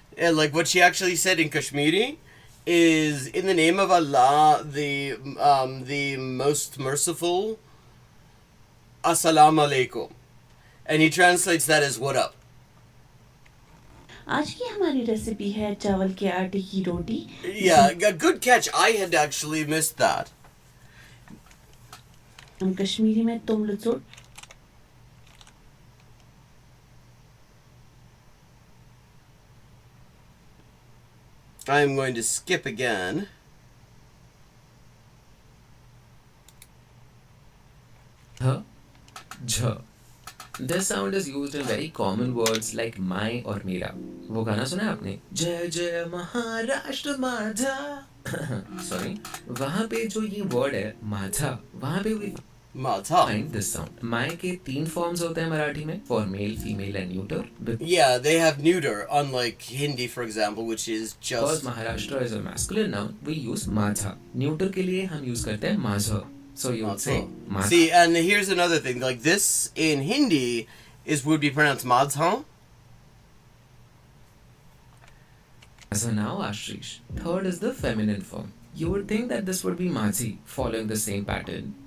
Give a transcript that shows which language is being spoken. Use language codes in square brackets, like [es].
[en] Like what she actually said in Kashmiri is, in the name of Allah, the most merciful, Assalamu alaikum. And he translates that as what up. [hi] आज की हमारी recipe है चावल के आटे की रोटी. [en] Yeah, a good catch. I had actually missed that. [hi] हम कश्मीरी में तुम लुचोट. [en] I'm going to skip again. Jh. This sound is used in very common words like my or mera. [hi] वो गाना सुना है आपने? [mr] जय जय महाराष्ट्र माझा. [hi] Sorry. वहाँ पे जो ये word है माझा, वहाँ पे [en] we find this sound. My [hi] के 3 forms होते हैं मराठी में, [en] for male, female and neuter. Yeah, they have neuter, unlike Hindi, for example, which is just... Because Maharashtra is a masculine noun, we use माझा. [hi] Neuter के लिए हम use करते हैं माझा. [en] So you would say माझा. See, and here's another thing. Like this in Hindi would be pronounced madha. So now, Ashrish, third is the feminine form. You would think that this would be Maji, following the same pattern.